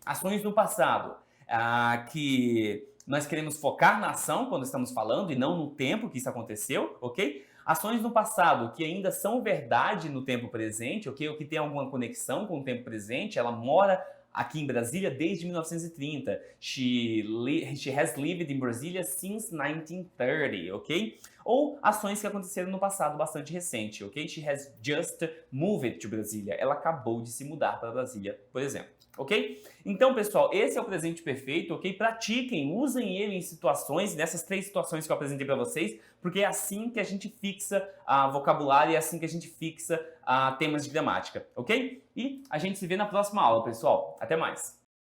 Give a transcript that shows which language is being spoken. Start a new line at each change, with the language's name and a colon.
Portuguese: Ações no passado, que nós queremos focar na ação quando estamos falando e não no tempo que isso aconteceu, ok? Ações no passado que ainda são verdade no tempo presente, ok? Ou que tem alguma conexão com o tempo presente, ela mora aqui em Brasília desde 1930.
English: She has lived in Brasília since 1930, ok?
Portuguese: Ou ações que aconteceram no passado bastante recente, ok?
English: She has just moved to Brasília.
Portuguese: Ela acabou de se mudar para Brasília, por exemplo. Ok? Então, pessoal, esse é o presente perfeito, ok? Pratiquem, usem ele em situações, nessas três situações que eu apresentei para vocês, porque é assim que a gente fixa vocabulário, é assim que a gente fixa temas de gramática, ok? E a gente se vê na próxima aula, pessoal. Até mais!